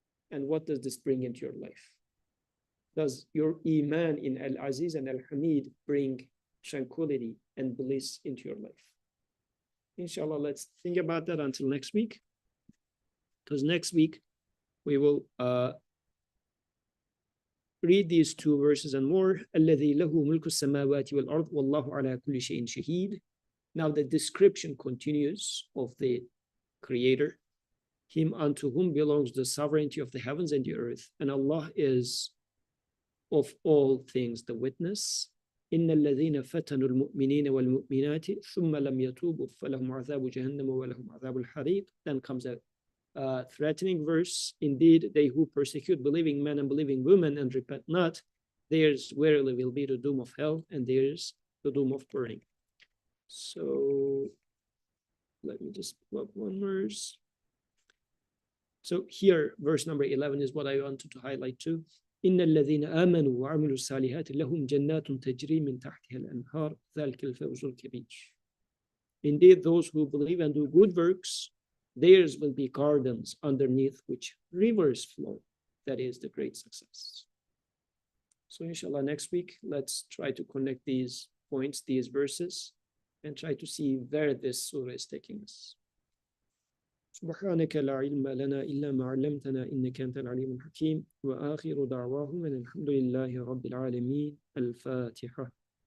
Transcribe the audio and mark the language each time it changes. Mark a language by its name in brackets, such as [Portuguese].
[English] And what does this bring into your life? Does your Iman in Al-Aziz and Al-Hamid bring tranquility and bliss into your life? Inshallah, let's think about that until next week, because next week we will read these two verses and more. [Arabic] الذي له ملك السماوات والأرض والله على كل شيء شهيد. [English] Now the description continues of the creator. Him unto whom belongs the sovereignty of the heavens and the earth, and Allah is of all things the witness. [Arabic] إن الذين فتنوا المؤمنين والمؤمنات ثم لم يتوبوا فلهم عذاب جهنم ولهم عذاب الحريق. [English] Then comes a threatening verse. Indeed, they who persecute believing men and believing women and repent not, theirs verily will be the doom of hell, and theirs the doom of burning. So let me just pull up one verse. So here, verse number 11 is what I wanted to highlight too. [Arabic] إن الذين آمنوا وعملوا الصالحات لهم جنات تجري من تحتها الأنهار ذلك الفوز الكبير. [English] Indeed, those who believe and do good works, theirs will be gardens underneath which rivers flow. That is the great success. So inshallah, next week, let's try to connect these points, these verses, and try to see where this surah is taking us. [Arabic] سبحانك لا علم لنا إلا ما علمتنا إنك أنت العليم الحكيم وآخر دعواهم أن الحمد لله رب العالمين. الفاتحة.